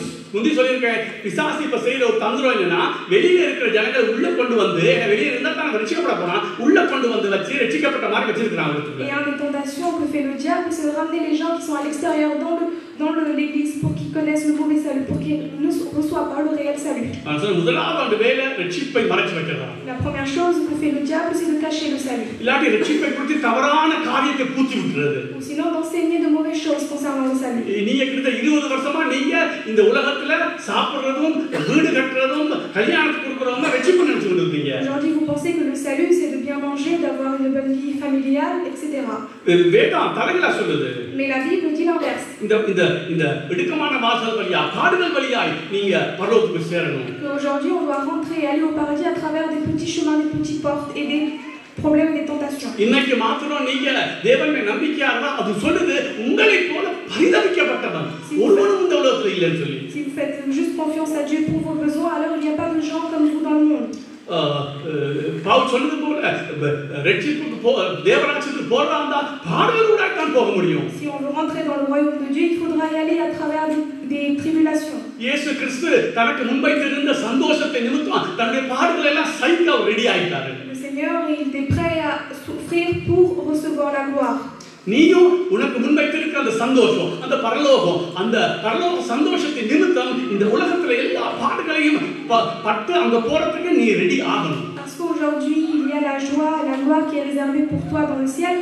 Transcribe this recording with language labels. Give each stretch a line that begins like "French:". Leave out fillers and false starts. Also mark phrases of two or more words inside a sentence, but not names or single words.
Tamil: முந்தி சொல்லியிருக்கேன், பிசாசு இப்ப செய்யற ஒரு தந்திரம் என்னன்னா, வெளியில இருக்கிற ஜனங்களை உள்ள கொண்டு வந்து, வெளியே இருந்தா தான் ரட்சிக்கப்பட போனா உள்ள கொண்டு வந்து வச்சு ரட்சிக்கப்பட்ட மாதிரி வச்சிருக்காங்க.
French: Et une des tentations que fait le diable, c'est de ramener les gens qui sont à l'extérieur dans l'église pour qu'ils connaissent le mauvais salut, pour qu'ils ne reçoivent pas le réel salut.
Tamil: முதலாவது அந்த வேலை ரட்சிப்பை மறைச்சு வைக்கிறதா.
French: La première chose que fait le diable, c'est de cacher le salut.
Tamil: இல்லாட்டி ரட்சிப்பை குறித்து தவறான காரியத்தை பூத்தி விட்டுறது.
French: Ou sinon d'enseigner de mauvaises choses concernant le salut.
Tamil: நீங்க கிட்ட 20 வருஷமா நீங்க இந்த உலகத்துல சாப்பிடுறதும் வீடு கட்டுறதும் கல்யாணத்துக்கு கொடுக்கறதும் ரட்சிப்பு நினைச்சுட்டு இருக்கீங்க.
French: Aujourd'hui vous pensez que le salut c'est de bien manger, d'avoir une bonne vie familiale, etc.
Tamil: வேதம் தலைகளா சொல்லுது.
French: Mais la Bible dit l'inverse.
Tamil: இந்த இடுக்கமான வாசல் வழியா பாடுகள் வழியாய் நீங்க பரலோகத்துக்கு சேரணும்.
French: Aujourd'hui on doit rentrer et aller au paradis à travers des petits chemins, des petites portes et des problèmes et des tentations.
Tamil: இன்னைக்கு மாத்திரம் நீங்க தேவனை நம்பிக்கையா இருந்தா அது சொல்லுது உங்களை போல பரிதபிக்கப்பட்டவன் ஒருவனும் இந்த உலகத்துல இல்லைன்னு சொல்லி.
French: Si vous faites juste confiance à Dieu pour vos besoins, alors il n'y a pas de gens comme vous dans le monde.
Tamil: பவுல் சொன்னது போல ரட்சிப்புக்கு தேவராஜ்யத்துக்கு போறதா பாடுகளோட தான் போக முடியும்.
French: Si on veut rentrer dans le royaume de Dieu, il faudra y aller à travers des tribulations.
Tamil: இயேசு கிறிஸ்து தனக்கு முன்வைத்திருந்த சந்தோஷத்தை நிமித்தம் தன்னுடைய பாடுகளை எல்லாம் சகிக்க ரெடி ஆயிட்டாரு.
French: Le Seigneur il était prêt à souffrir pour recevoir la gloire.
Tamil: நீயும் உனக்கு முன்வைத்திருக்கிற அந்த சந்தோஷம், அந்த பரலோக சந்தோஷத்தை நிமித்தம் இந்த உலகத்துல எல்லா பாடுகளையும் பட்டு அங்க போறதுக்கு நீ ரெடி ஆகணும்.
French: Parce qu'aujourd'hui il y a la joie, la gloire qui est réservée pour toi dans le ciel.